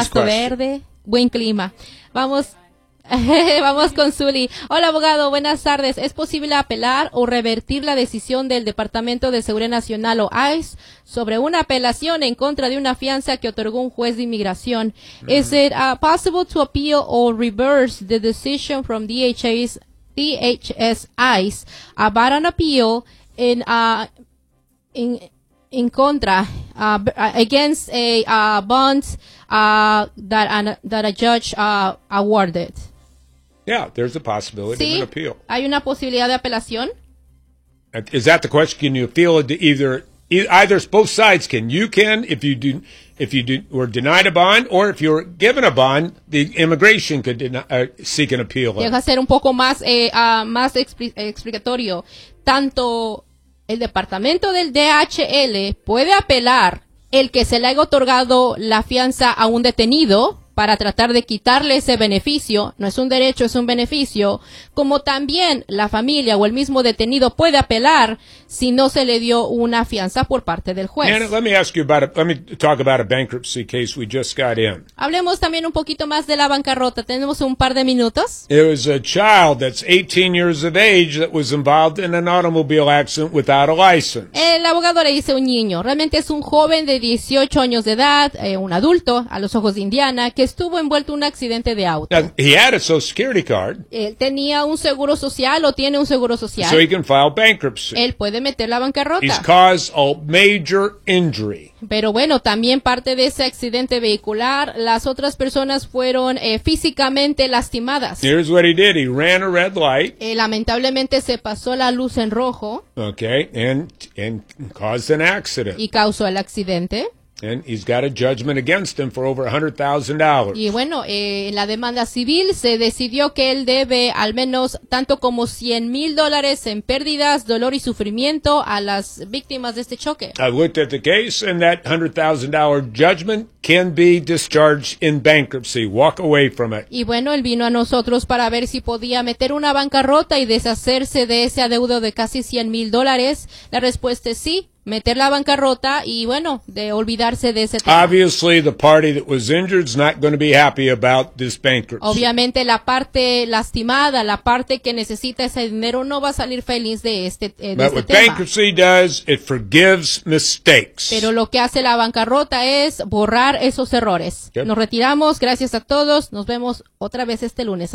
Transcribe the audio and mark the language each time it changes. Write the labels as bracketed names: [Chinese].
[Spanish] pasto [English] question? [Spanish] Verde. Buen clima. Vamos. Vamos con Zuli. Hola, abogado, buenas tardes. ¿Es posible apelar o revertir la decisión del Departamento de Seguridad Nacional o ICE sobre una apelación en contra de una fianza que otorgó un juez de inmigración? [English] Is it possible to appeal or reverse the decision from DHS ICE about an appeal against a bond that a judge awarded? Yeah, there's a possibility [Spanish] sí, [English] of an appeal. [Spanish] ¿Hay una posibilidad de apelación? [English] Is that the question? Can you appeal it to either both sides? Can you can if you were denied a bond or if you're given a bond, the immigration could seek an appeal. [Spanish] Deja ser un poco más más explicatorio. Tanto el departamento del DHL puede apelar el que se le haya otorgado la fianza a un detenido. para tratar de quitarle ese beneficio, no es un derecho, es un beneficio, como también la familia o el mismo detenido puede apelar si no se le dio una fianza por parte del juez. [English] Anna, let me ask you about it. Let me talk about a bankruptcy case we just got in. [Spanish] Hablemos también un poquito más de la bancarrota. Tenemos un par de minutos. [English] It was a child that's 18 years of age that was involved in an automobile accident without a license. [Spanish] El abogado le dice un niño. Realmente es un joven de 18 años de edad, un adulto a los ojos de Indiana, que estuvo envuelto en un accidente de auto. [English] Now, he had a Social Security card. [Spanish] Él tenía un seguro social o tiene un seguro social. [English] So he can file bankruptcy. [Spanish] Él puede meter la bancarrota. [English] He's caused a major injury. [Spanish] Pero bueno, también parte de ese accidente vehicular, las otras personas fueron físicamente lastimadas. [English] Here's what he did. He ran a red light. [Spanish] Lamentablemente se pasó la luz en rojo. [English] Okay, and caused an accident. [Spanish] Y causó el accidente. [English] And he's got a judgment against him for over $100,000. [Spanish] Y bueno, en la demanda civil se decidió que él debe al menos tanto como $100,000 en pérdidas, dolor y sufrimiento a las víctimas de este choque. [English] I looked at the case and that $100,000 judgment can be discharged in bankruptcy. Walk away from it. [Spanish] Y bueno, él vino a nosotros para ver si podía meter una bancarrota y deshacerse de ese adeudo de casi $100,000. La respuesta es sí. Meter la bancarrota y, bueno, de olvidarse de ese tema. [English] Obviously, the party that was injured is not going to be happy about this bankruptcy. [Spanish] Obviamente, la parte lastimada, la parte que necesita ese dinero, no va a salir feliz de este tema. [English] But what bankruptcy does, it forgives mistakes. [Spanish] Pero lo que hace la bancarrota es borrar esos errores. Yep. Nos retiramos. Gracias a todos. Nos vemos otra vez este lunes.